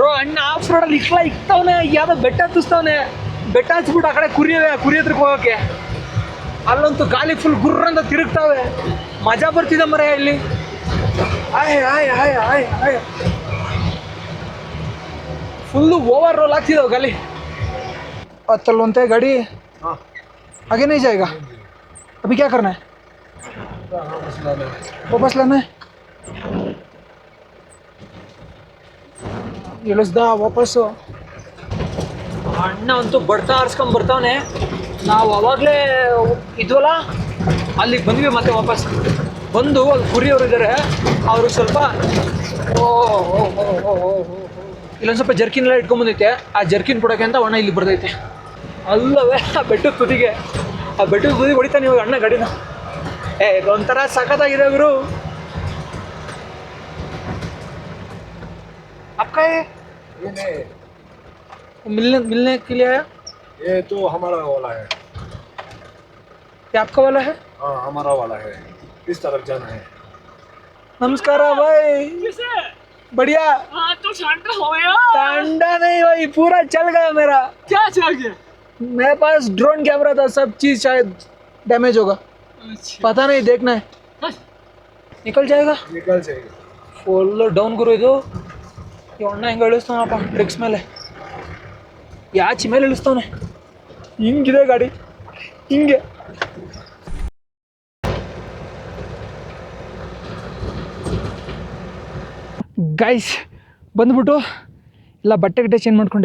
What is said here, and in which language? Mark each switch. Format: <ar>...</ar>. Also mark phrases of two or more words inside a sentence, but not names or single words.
<kn>ಅಣ್ಣ</kn> <en>off roadalli</en> <kn>ಇಕ್ತವನೆ, ಯಾವುದೋ ಬೆಟ್ಟ ಹತ್ತಿಸ್ತವನೆ. ಬೆಟ್ಟ ಹಚ್ಬಿಟ್ಟು ಆ ಕಡೆ ಕುರಿ ಹತ್ರಕ್ಕೆ ಹೋಗೋಕ್ಕೆ. ಅಲ್ಲಂತೂ ಗಾಳಿ ಫುಲ್ ಗುರ್ರ ಅಂತ ತಿರುಗ್ತಾವೆ. ಮಜಾ ಬರ್ತಿದೆ ಮರ ಇಲ್ಲಿ. ಆಯ್ ಆಯ್ ಆಯ್ ಆಯ್ ಆಯ್ ಫುಲ್ಲು</kn> <en>over roll</en> <kn>ಆಗ್ತಿದ್ದಾವೆ ಗಾಳಿ. ಹತ್ತಲ್ವಂತೆ ಗಾಡಿ.</kn> <hi>आगे नहीं जाएगा, अभी क्या करना है? वापस लाना है.</hi> <kn>ಇಳಿಸ್ದ ವಾಪಸ್ಸು. ಅಣ್ಣ ಅಂತೂ ಬಡ್ತಾ ಆರಿಸ್ಕೊಂಡು ಬರ್ತಾವನೆ. ನಾವು ಅವಾಗಲೇ ಇದ್ವಲ್ಲ ಅಲ್ಲಿಗೆ ಬಂದ್ವಿ, ಮತ್ತೆ ವಾಪಸ್ ಬಂದು ಅಲ್ಲಿ ಕುರಿಯವರು ಇದ್ದಾರೆ. ಅವರು ಸ್ವಲ್ಪ ಇಲ್ಲೊಂದು ಸ್ವಲ್ಪ ಜರ್ಕಿನ್ ಎಲ್ಲ ಇಟ್ಕೊಂಡ್ಬಂದೈತೆ. ಆ ಜರ್ಕಿನ್ ಕೊಡೋಕ್ಕೆ ಅಂತ ಅಣ್ಣ ಇಲ್ಲಿ ಬರ್ತೈತೆ. ಅಲ್ಲವೇ ಆ ಬೆಟ್ಟದ ತುದಿಗೆ, ಆ ಬೆಟ್ಟದ ತುದಿ ಹೊಡಿತಾನೆ ಇವಾಗ ಅಣ್ಣ ಗಾಡಿನ. ಇದೊಂಥರ ಸಖತ್ತಾಗಿದೆ ಗುರು.</kn> <hi>आपका है मिलने के लिए आया? ये तो हमारा वाला है. ये आपका वाला है? हाँ हमारा वाला है, इस तरफ जाना है. नमस्कार भाई. बढ़िया. हाँ तो ठंडा हो गया. ठंडा नहीं भाई, पूरा चल गया मेरा. क्या चल गया? मेरे पास</hi> <en>drone camera</en> <hi>था, सब चीज शायद डैमेज होगा. पता नहीं, देखना है. निकल जाएगा. निकल जाएगा.</hi> <en>fullu down</en> <kn>ಗುರು ಇದು. ಈ ಅಣ್ಣ ಹೆಂಗೆ ಇಳಿಸ್ತಾವನಪ್ಪ ಟ್ರಿಕ್ಸ್ ಮೇಲೆ, ಯಾಚಿ ಮೇಲೆ ಇಳಿಸ್ತಾವನೆ. ಹಿಂಗಿದೆ ಗಾಡಿ, ಹಿಂಗೆ. ಗೈಸ್ ಬಂದ್ಬಿಟ್ಟು ಎಲ್ಲ ಬಟ್ಟೆ ಗಿಟ್ಟೆ ಚೇಂಜ್ ಮಾಡಿಕೊಂಡೆ.</kn>